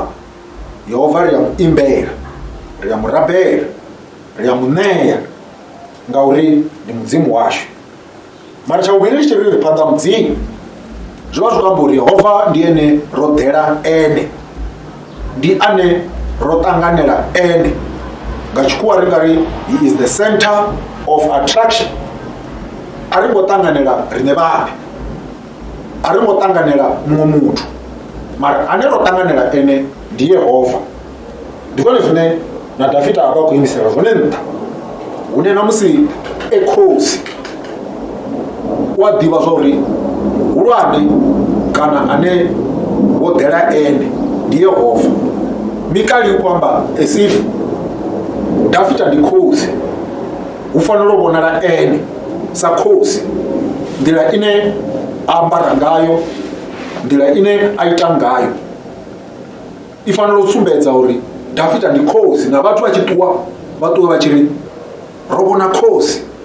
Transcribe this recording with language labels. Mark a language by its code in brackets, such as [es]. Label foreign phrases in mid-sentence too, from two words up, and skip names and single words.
[ve] Yehova ri a muimbela, ri a murabela, ri a muṋea ngauri ndi mudzimu washu. Mara tsha vhuvhili tshi ri phanḓa mudzimu zwi vha zwi khou amba uri Yehova ndi ene ro ḓela ene, ndi ane ro ṱanganela ene. Nga tshikhuwa ri nga ri [en] he is the center of attraction. [ve] A ri ngo ṱanganela riṋe vhaṋe, a ri ngo ṱanganela muṅwe muthu, mara ane ro ṱanganela ene ndi Yehova. Ndi zwone zwine na Dafita a vha khou imisela zwone nṱha, hune na musi khosi u a ḓivha zwa uri muhulwane kana ane wo ḓela ene ndi Yehova. Mikali u khou amba [en] as if [ve] Dafita ndi khosi, hu fanela u vhonala ene sa khosi, nḓila ine a ambara ngayo, nḓila ine a ita ngayo i fanela u sumbedza uri Dafita ndi khosi, na vhathu vha tshi ṱuwa vha ṱuwe vha tshi ri ro vhona khosi.